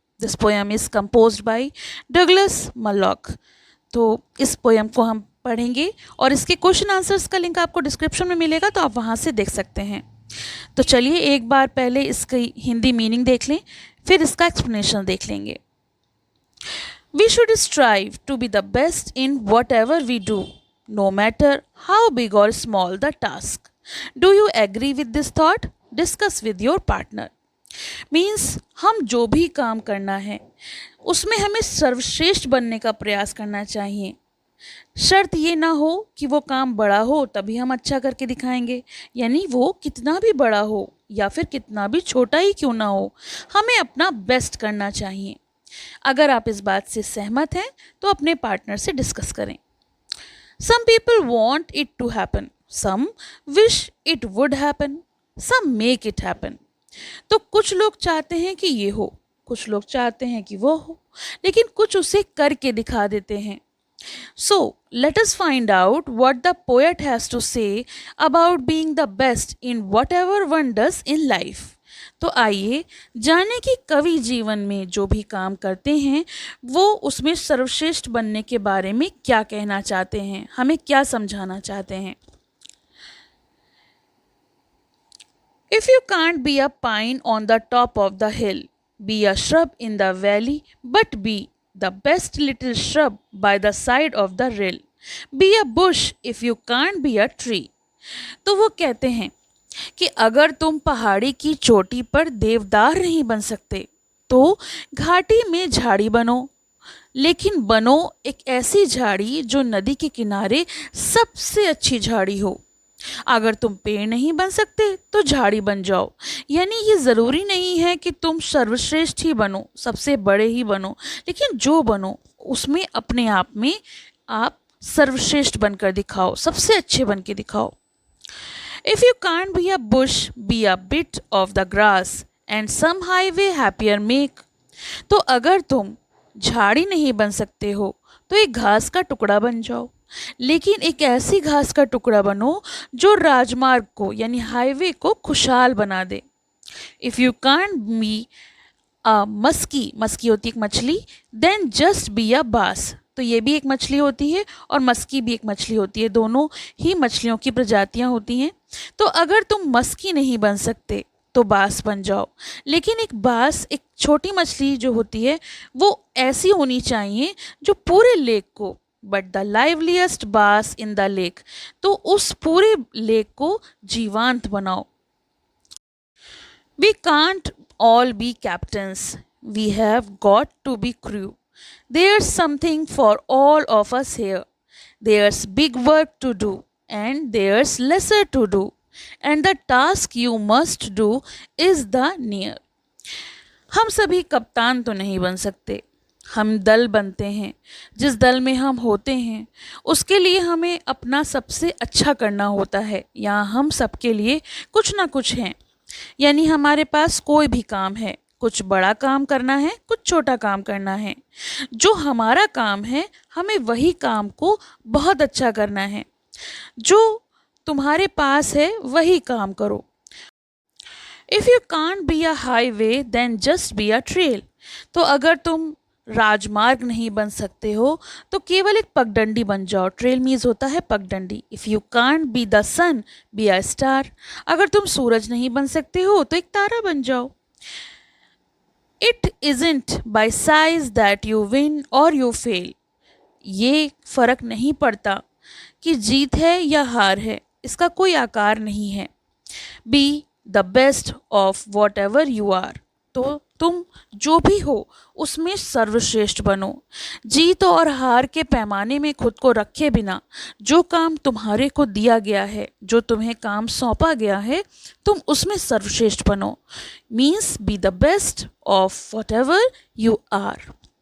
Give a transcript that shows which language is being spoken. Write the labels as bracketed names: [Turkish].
[English] This poem is composed by Douglas Malloch. [Hindi] तो इस poem को हम पढ़ेंगे और इसके क्वेश्चन आंसर्स का लिंक आपको डिस्क्रिप्शन में मिलेगा, तो आप वहाँ से देख सकते हैं। तो चलिए एक बार पहले इसकी हिंदी मीनिंग देख लें, फिर इसका एक्सप्लेनेशन देख लेंगे। [English] We should strive to be the best in whatever we do, no matter how big or small the task. Do you agree with this thought? Discuss with your partner. [Hindi] Means हम जो भी काम करना है उसमें हमें सर्वश्रेष्ठ बनने का प्रयास करना चाहिए। शर्त ये ना हो कि वो काम बड़ा हो तभी हम अच्छा करके दिखाएंगे, यानी वो कितना भी बड़ा हो या फिर कितना भी छोटा ही क्यों ना हो, हमें अपना बेस्ट करना चाहिए। अगर आप इस बात से सहमत हैं तो अपने पार्टनर से डिस्कस करें। [English] Some people want it to happen, some wish it would happen, some make it happen. [Hindi] तो कुछ लोग चाहते हैं कि ये हो, कुछ लोग चाहते हैं कि वो हो, लेकिन कुछ उसे करके दिखा देते हैं। [English] So let us find out what the poet has to say about being the best in whatever one does in life. [Hindi] तो आइए जाने कि कवि जीवन में जो भी काम करते हैं वो उसमें सर्वश्रेष्ठ बनने के बारे में क्या कहना चाहते हैं, हमें क्या समझाना चाहते हैं। [English] If you can't be a pine on the top of the hill, be a shrub in the valley, but be the best little shrub by the side of the rill. Be a bush if you can't be a tree. [Hindi] तो वो कहते हैं कि अगर तुम पहाड़ी की चोटी पर देवदार नहीं बन सकते तो घाटी में झाड़ी बनो, लेकिन बनो एक ऐसी झाड़ी जो नदी के किनारे सबसे अच्छी झाड़ी हो। अगर तुम पेड़ नहीं बन सकते तो झाड़ी बन जाओ, यानी ये ज़रूरी नहीं है कि तुम सर्वश्रेष्ठ ही बनो, सबसे बड़े ही बनो, लेकिन जो बनो उसमें अपने आप में आप सर्वश्रेष्ठ बनकर दिखाओ, सबसे अच्छे बन के दिखाओ। [English] If you can't be a bush, be a bit of the grass and some highway happier make. [Hindi] तो अगर तुम झाड़ी नहीं बन सकते हो तो एक घास का टुकड़ा बन जाओ, लेकिन एक ऐसी घास का टुकड़ा बनो जो राजमार्ग को यानी हाईवे को खुशहाल बना दे। [English] If you can't be a [Hindi] Maski होती है एक मछली, [English] then just be a bass. [Hindi] तो ये भी एक मछली होती है और मस्की भी एक मछली होती है, दोनों ही मछलियों की प्रजातियां होती हैं। तो अगर तुम मस्की नहीं बन सकते तो बास बन जाओ, लेकिन एक बास एक छोटी मछली जो होती है वो ऐसी होनी चाहिए जो पूरे लेक को, [English] but the liveliest bass in the lake, [Hindi] तो उस पूरे लेक को जीवांत बनाओ। [English] We can't all be captains, we have got to be crew. There's something for all of us here. There's big work to do and there's lesser to do. And the task you must do is the near. [Hindi] हम सभी कप्तान तो नहीं बन सकते, हम दल बनते हैं। जिस दल में हम होते हैं उसके लिए हमें अपना सबसे अच्छा करना होता है। यहाँ हम सबके लिए कुछ ना कुछ हैं, यानी हमारे पास कोई भी काम है, कुछ बड़ा काम करना है, कुछ छोटा काम करना है। जो हमारा काम है हमें वही काम को बहुत अच्छा करना है। जो तुम्हारे पास है वही काम करो। [English] If you can't be a highway then just be a trail. [Hindi] तो अगर तुम राजमार्ग नहीं बन सकते हो तो केवल एक पगडंडी बन जाओ। [English] trail means [Hindi] होता है पगडंडी। [English] If you can't be the sun be a star. [Hindi] अगर तुम सूरज नहीं बन सकते हो तो एक तारा बन जाओ। [English] It isn't by size that you win or you fail. [Hindi] ये फ़र्क नहीं पड़ता कि जीत है या हार है, इसका कोई आकार नहीं है। [English] Be the best of whatever you are. [Hindi] तो तुम जो भी हो उसमें सर्वश्रेष्ठ बनो। जीत और हार के पैमाने में खुद को रखे बिना जो काम तुम्हारे को दिया गया है, जो तुम्हें काम सौंपा गया है, तुम उसमें सर्वश्रेष्ठ बनो। [English] Means be the best of whatever you are.